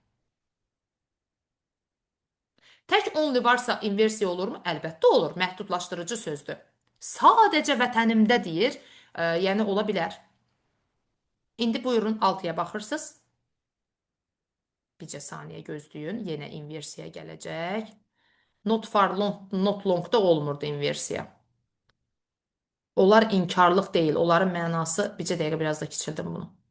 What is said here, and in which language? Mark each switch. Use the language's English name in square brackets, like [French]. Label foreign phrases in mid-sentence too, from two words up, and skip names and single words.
[Azerbaijani] Tək only varsa inversiya olurmu? Əlbəttə olur. Məhdudlaşdırıcı sözdür. Sadəcə vətənimdə deyir. Yəni ola bilər. İndi buyurun 6-ya baxırsınız. Bircə saniyə gözləyin. Yenə inversiya gələcək. [English] Not for long, [Azerbaijani] not longda olmurdu inversiya. Onlar inkarlıq deyil. Onların mənası bircə dəqiqə biraz da keçirdim bunu.